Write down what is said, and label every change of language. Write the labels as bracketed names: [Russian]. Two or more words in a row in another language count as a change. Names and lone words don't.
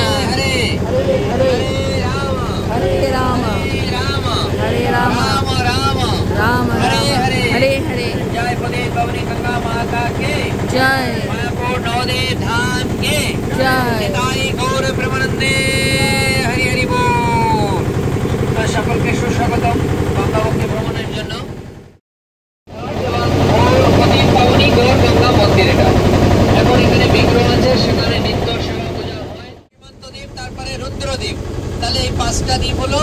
[Hindi] हरे हरे हरे राम हरे राम राम राम हरे हरे हरे हरे जय पदे पवनी गंगा माता के जय मायापुर नवदेव धाम के जय निताई गौर प्रेमानंदे हरि हरि बोल। [Bangla] সকলকে সুস্বাগতম গঙ্গাবক্ষে ভ্রমণের জন্য। এখন এখানে বিগ্রহ আছে, সেখানে নিত্য সেবা পূজা হয়। সীমান্তদ্বীপ, তারপরে রুদ্রদ্বীপ, তাহলে এই 5টা দ্বীপ হলো।